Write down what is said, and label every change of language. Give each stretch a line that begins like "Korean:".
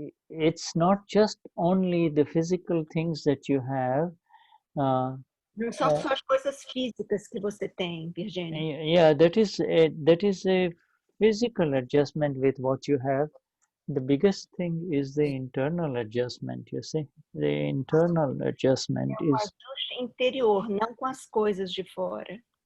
English: It's not just only the physical things that you have.
Portuguese: Não são só as coisas físicas que você tem, Virginia.
English: Yeah, that is a physical adjustment with what you have. The biggest thing is the internal adjustment, you see. The internal adjustment is
Portuguese: ajuste interior, não com as coisas de fora.